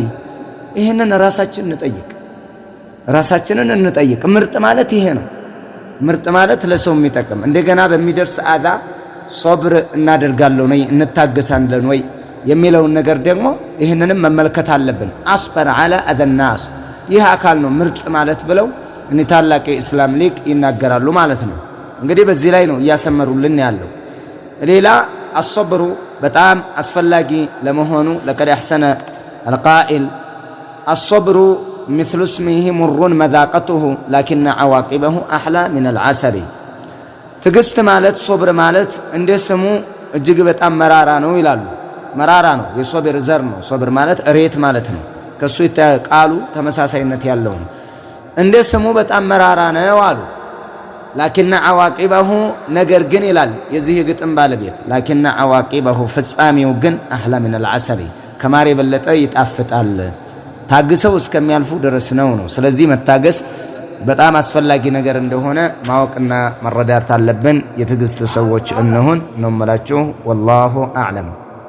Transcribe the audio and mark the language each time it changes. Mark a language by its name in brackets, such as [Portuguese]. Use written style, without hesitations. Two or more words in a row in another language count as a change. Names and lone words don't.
[Amharic] ይሄንን ራሳችንን እንጠይቅ። ምርጥ ማለት ይሄ ነው። ምርጥ ማለት ለሰው የሚጠቅም እንደገና በሚደርስ አዛ ሶብር እናደርጋለን ወይ እንታገሳለን ወይ የሚለውን ነገር ደግሞ ይሄንንም መመልከት አለብን። [Arabic] الصبر على أذى الناس [Amharic] ይህ አካል ነው ምርጥ ማለት ብለው እኒ ታላቅ የእስላም ሊቅ ይናገራሉ ማለት ነው። እንግዲህ በዚህ ላይ ነው እያሰመሩልን ያለው። ሌላ አስሰብሩ በጣም አስፈላጊ ለመሆኑ [Arabic] لقد أحسن القائل الصبر مثل اسمه مر مذاقته لكن عواقبه أحلى من العسل። [Amharic] ትዕግስት ማለት ሶብር ማለት እንደ ስሙ እጅግ በጣም መራራ ነው ይላሉ። መራራ ነው የሶብር ዘር ነው። ሶብር ማለት እሬት ማለት ነው። ከሱ ቃሉ ተመሳሳይነት ያለው ነው። እንደ ስሙ በጣም መራራ ነው አሉ። [Arabic] لكن عواقبه [Amharic] ነገር ግን ይላል የዚህ ግጥም ባለቤት [Arabic] لكن عواقبه [Amharic] ፍጻሜው ግን [Arabic] أحلى من العسل [Amharic] ከማር የበለጠ ይጣፍጣል ታግሰው እስከሚያልፉ ድረስ ነው። ስለዚህ መታገስ በጣም አስፈላጊ ነገር እንደሆነ ማወቅና መረዳት አለብን። የትዕግስት ሰዎች እንሁን ነው የምላችሁ። [Arabic] والله أعلم።